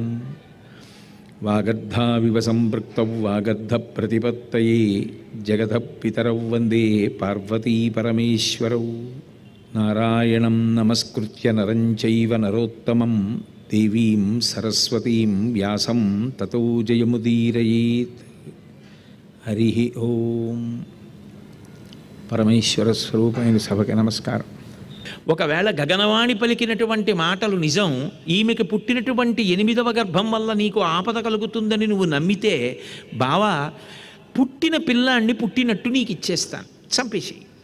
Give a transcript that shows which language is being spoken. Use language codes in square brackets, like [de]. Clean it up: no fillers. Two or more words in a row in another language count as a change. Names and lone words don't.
[sa] वागर्धाविव सम्पृक्तौ वागर्धप्रतिपत्तये जगतः पितरौ वन्दे पार्वतीपरमेश्वरौ। नारायणं नमस्कृत्य नरं चैव नरोत्तमं देवीं सरस्वतीं व्यासं ततो जयमुदीरयेत्। हरिः ओम। [te] పరమేశ్వర స్వరూపమైన సభకి నమస్కారం. ఒకవేళ గగనవాణి పలికినటువంటి మాటలు నిజం, ఈమెకి పుట్టినటువంటి 8వ గర్భం వల్ల నీకు ఆపద కలుగుతుందని నువ్వు నమ్మితే, బావా పుట్టిన పిల్లాన్ని పుట్టినట్టు నీకు ఇచ్చేస్తాను, చంపేసేయి.